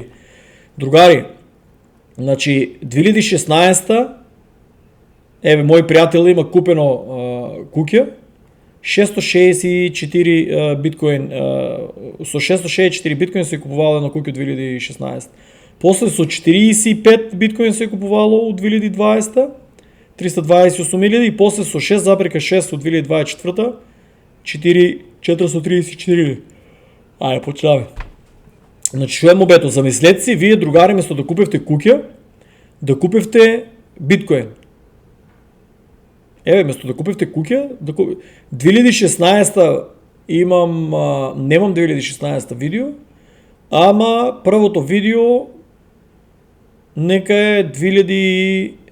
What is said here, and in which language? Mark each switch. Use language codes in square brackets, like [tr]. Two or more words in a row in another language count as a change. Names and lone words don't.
[mk] Другари, значи 2016 мој пријател има купено куќа, 664 биткоин, со 664 биткоин се купувало едно куќа 2016. После со 45 биткоин се купувало у 2020, 328.000 и после со 6,6 од 2024 434. Айде, почнаваме. Значи, шо е мобето? Замислете си, вие, другари, вместо да купевте кукя, да купевте биткоин. Вместо да купевте кукя, 2016 немам 2016 видео, ама първото видео нека е 2000...